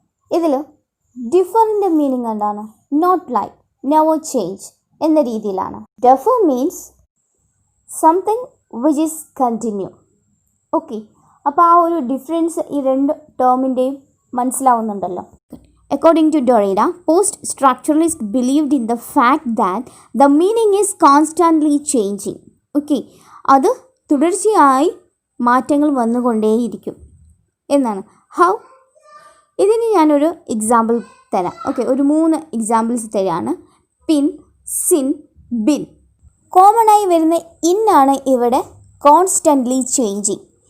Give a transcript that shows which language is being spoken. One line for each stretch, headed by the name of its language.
Malayalam: ഇതിൽ ഡിഫറിൻ്റെ മീനിങ് എന്താണ്?
English: not like, never change
Malayalam: എന്ന രീതിയിലാണ്.
English: Defer means something which is continue.
Malayalam: Okay, അപ്പോൾ ആ ഒരു ഡിഫറൻസ് ഈ 2 ടേമിൻ്റെയും മനസ്സിലാവുന്നുണ്ടല്ലോ.
English: According to Derrida, post-structuralists believed in the fact that the meaning is constantly changing.
Malayalam: Okay, അത് തുടർച്ചയായി മാറ്റങ്ങൾ വന്നുകൊണ്ടേയിരിക്കും എന്നാണ്. ഹൗ? ഇതിന് ഞാനൊരു എക്സാമ്പിൾ തരാം. ഓക്കെ, ഒരു 3 എക്സാമ്പിൾസ് തരാണ്. പിൻ, സിൻ, ബിൻ. കോമണായി വരുന്ന ഇന്നാണ് ഇവിടെ
English: Constantly changing.